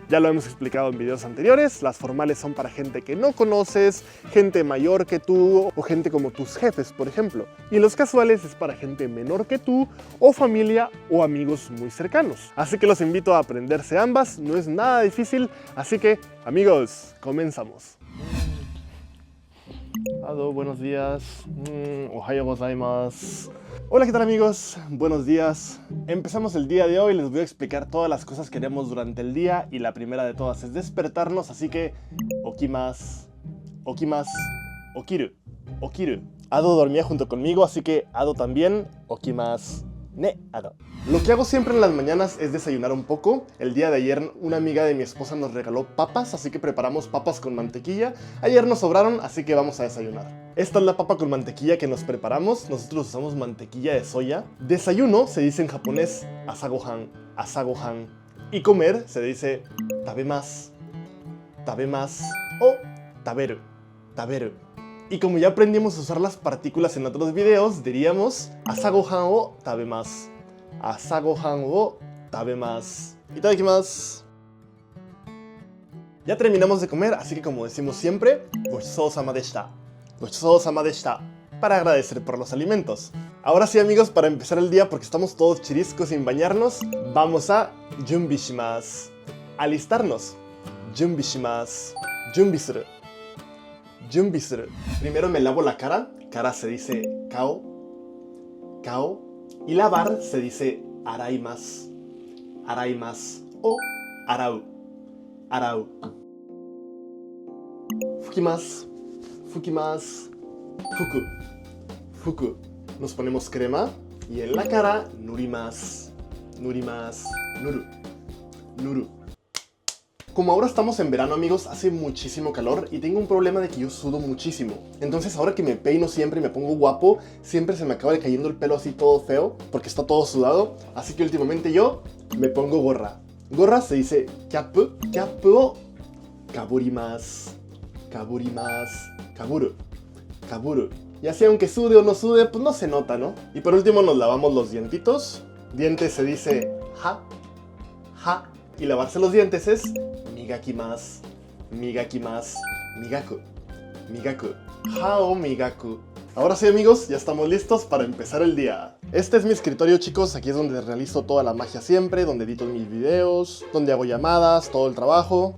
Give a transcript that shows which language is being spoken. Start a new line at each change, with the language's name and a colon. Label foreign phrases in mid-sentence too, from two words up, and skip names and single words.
Spanish: Ya lo hemos explicado en videos anteriores, las formales son para gente que no conoces, gente mayor que tú o gente como tus jefes, por ejemplo. Y los casuales es para gente menor que tú o familia o amigos muy cercanos. Así que los invito a aprenderse ambas, no es nada difícil, así que amigos, comenzamos. Ado, buenos días.
Japanese: おはようございます.
Spanish: Hola, ¿qué tal amigos? Buenos días. Empezamos el día de hoy, les voy a explicar todas las cosas que haremos durante el día y la primera de todas es despertarnos, así que
Japanese: 起きます、起きます、起きる、起きる.
Spanish: Ado dormía junto conmigo, así que Ado también, okimasu. Ne, Ado. Lo que hago siempre en las mañanas es desayunar un poco. El día de ayer una amiga de mi esposa nos regaló papas, así que preparamos papas con mantequilla. Ayer nos sobraron, así que vamos a desayunar. Esta es la papa con mantequilla que nos preparamos. Nosotros usamos mantequilla de soya. Desayuno se dice en japonés
Japanese: 朝ご飯、朝ご飯.
Spanish: Y comer se dice
Japanese: 食べます、食べます
Spanish: o
Japanese: 食べる、食べる.
Spanish: Y como ya aprendimos a usar las partículas en otros videos, diríamos
Japanese: 朝ご飯を食べます. 朝ご飯を食べます。いただきます.
Spanish: Ya terminamos de comer, así que como decimos siempre,
Japanese: ごちそうさまでした. ごちそうさまでした.
Spanish: Para agradecer por los alimentos. Ahora sí amigos, para empezar el día, porque estamos todos chiriscos sin bañarnos, vamos a
Japanese: 準備します. Alistarnos. 準備します. 準備する。準備する.
Spanish: Primero me lavo la cara. Cara se dice
Japanese: 顔。顔.
Spanish: Y lavar se dice araimasu.
Japanese: 洗います。O 洗う。洗う. 拭きます。拭きます. 拭く. 拭く.
Spanish: Nos ponemos crema. Y en la cara, nurimasu.
Japanese: 塗ります。塗る。塗る.
Spanish: Como ahora estamos en verano amigos, hace muchísimo calor y tengo un problema de que yo sudo muchísimo. Entonces ahora que me peino siempre y me pongo guapo, siempre se me acaba cayendo el pelo así todo feo, porque está todo sudado. Así que últimamente yo me pongo gorra. Gorra se dice
Japanese: キャップ、キャップ
Spanish: o kaburimasu.
Japanese: かぶります。かぶる。かぶる.
Spanish: Y así aunque sude o no sude, pues no se nota, ¿no? Y por último nos lavamos los dientitos. Dientes se dice
Japanese: 歯、歯.
Spanish: Y lavarse los dientes es
Japanese: 磨きます、磨きます、磨く、磨く、歯を磨く.
Spanish: Ahora sí amigos, ya estamos listos para empezar el día. Este es mi escritorio chicos, aquí es donde realizo toda la magia siempre, donde edito mis videos, donde hago llamadas, todo el trabajo.